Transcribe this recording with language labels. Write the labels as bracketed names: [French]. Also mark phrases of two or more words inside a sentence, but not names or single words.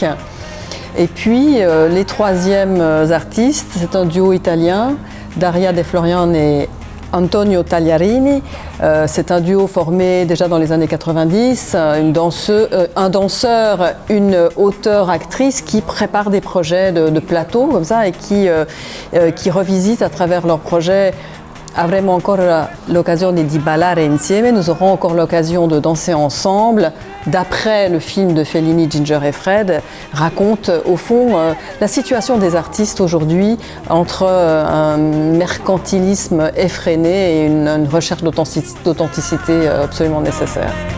[French] Et puis les troisièmes artistes, c'est un duo italien, Daria De Florian et Antonio Tagliarini. C'est un duo formé déjà dans les années 90, un danseur, une auteure-actrice qui prépare des projets de plateau comme ça, et qui revisite à travers leurs projets. [Italian] Avremo ancora l'occasione di ballare insieme. [French] Nous aurons encore l'occasion de danser ensemble. D'après le film de Fellini, Ginger et Fred, raconte au fond la situation des artistes aujourd'hui, entre un mercantilisme effréné et une recherche d'authenticité absolument nécessaire.